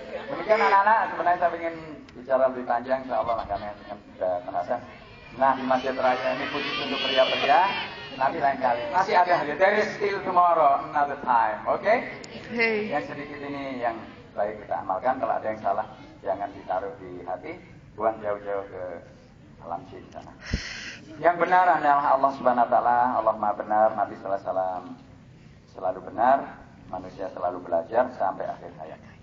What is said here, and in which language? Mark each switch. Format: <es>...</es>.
<id>Demikian anak-anak, sebenarnya saya ingin bicara lebih panjang, insya Allah karena sudah terasa. Nah di Masjid Raya ini khusus untuk pria-pria. Nanti lain kali. Masih ada hari.</id> <en>There is still tomorrow, another time. Oke? Okay? Hey.</en> <id>Yang sedikit ini yang baik kita amalkan. Kalau ada yang salah, jangan ditaruh di hati. Buang jauh-jauh ke alam di sana. Yang benar adalah Allah Subhanahu Wa Taala. Allah Maha benar. Nabi Sallallahu Alaihi Wasallam selalu benar. Manusia selalu belajar sampai akhir hayat.</id>